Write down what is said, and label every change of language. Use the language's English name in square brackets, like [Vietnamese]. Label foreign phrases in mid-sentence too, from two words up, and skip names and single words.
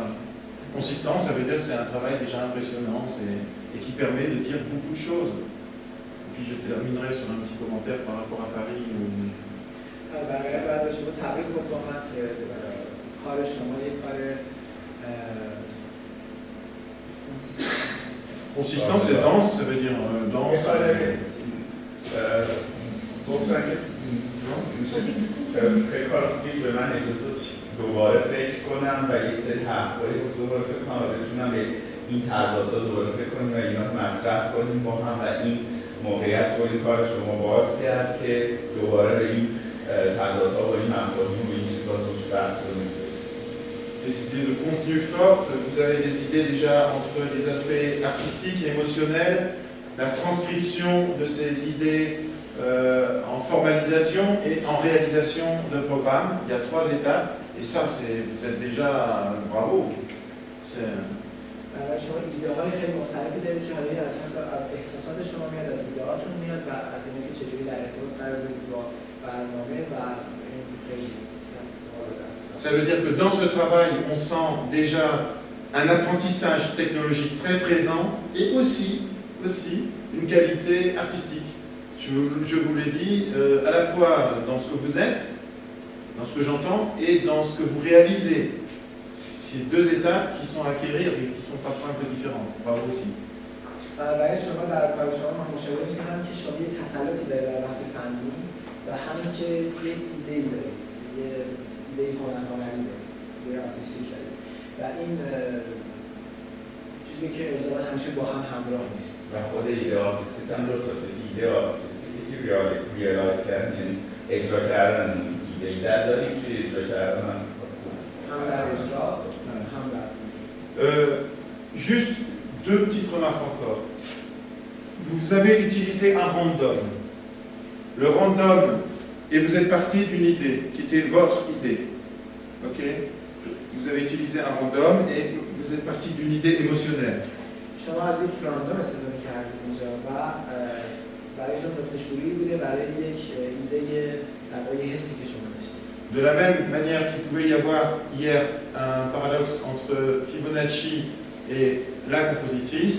[French] Consistant, ça veut dire que c'est un travail déjà impressionnant et qui permet de dire beaucoup de choses. Et puis je terminerai sur un petit commentaire par rapport à Paris. Consistance, c'est dense, ça veut dire dense. [Persian] گفتن که خیلی کار خوبی به من اجازه دوباره فکر کنم و یک سری حرفایی رو دوباره فکر کنم و بتونم به این تضادها دوباره فکر کنیم و اینا مطرح کنیم با هم و این موقعیت رو این کار شما باز کرد که دوباره به این تضادها و این مفاهیم و این چیزها روش بحث کنیم. [French] Des idées de contenu fortes, vous avez des idées déjà entre les aspects artistiques et émotionnels, la transcription de ces idées en formalisation et en réalisation de programme. Il y a 3 étapes et ça, vous êtes déjà bravo. [Persian] شما ایده های خیلی مختلفی دارید که حالا از احساسات شما میاد، از ایده‌هاتون میاد و از اینکه چجوری در ارتباط قرار بگیرید با برنامه و خیلی. [French] Ça veut dire que dans ce travail, on sent déjà un apprentissage technologique très présent et aussi une qualité artistique. Je vous l'ai dit, à la fois dans ce que vous êtes, dans ce que j'entends, et dans ce que vous réalisez. c'est deux étapes qui sont à acquérir et qui sont parfois un peu différentes. Bravo aussi. [Persian] برای شما در کار شما من مشاوره می‌کنم که شما یه تسلطی دارید در بحث فنی و همین که یه ایده‌ای دارید، یه ایده هنری دارید، یه آرتیستیک دارید و این چیزی که الزاما همیشه با هم همراه نیست. و خود ایده آرتیستیک هم دو تاست. ایده آرتیستیکی که ریالایز کردن یعنی اجرا کردن ایده‌ای در داریم توی اجرا کردن هم در اجرا هم در [French] Juste deux petites remarques encore. Vous avez utilisé un random. Le random, et vous êtes parti d'une idée, qui était votre idée. Ok? Vous avez utilisé un random et vous êtes parti d'une idée émotionnelle. [Persian] شما از یک راندوم استفاده کردید اینجا و برای شما نقطه‌شویی بوده برای یک ایده در واقع حسی که شما داشتید. [French] De la même manière qu'il pouvait y avoir hier un paradoxe entre Fibonacci et la compositrice,